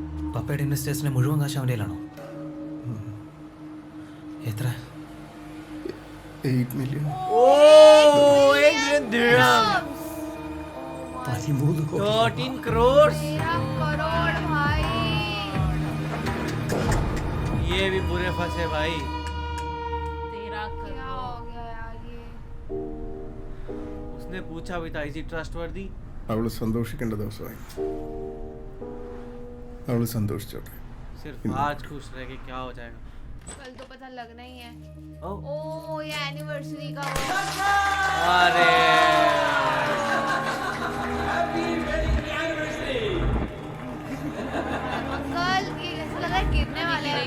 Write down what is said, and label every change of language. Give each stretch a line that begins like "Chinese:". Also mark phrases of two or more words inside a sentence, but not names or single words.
Malayalam: പപ്പയുടെ ഇൻവെസ്റ്റേഴ്സിന്റെ മുഴുവൻ കാശ് അവൻ്റെ കയ്യിലാണോ? എത്ര?
English: 8 million. Oh, 1 million dirhams.
Malayalam: 13 കോടി.
English: 13 crores.
Hindi: 13 करोड़ भाई। ये भी बुरे फंसे भाई। 13 करोड़ क्या हो गया यार ये? उसने पूछा भी था,
English: is he trustworthy?
Malayalam: അവള് സന്തോഷിക്കേണ്ട ദിവസമായി. അവള് സന്തോഷിച്ചോട്ടെ.
Hindi: सिर्फ आज खुश रह के क्या हो जाएगा? कल तो पता लगना ही है। ओ ये एनिवर्सरी का वो। अरे अंकल ये ऐसा लग रहा है गिरने वाले हैं।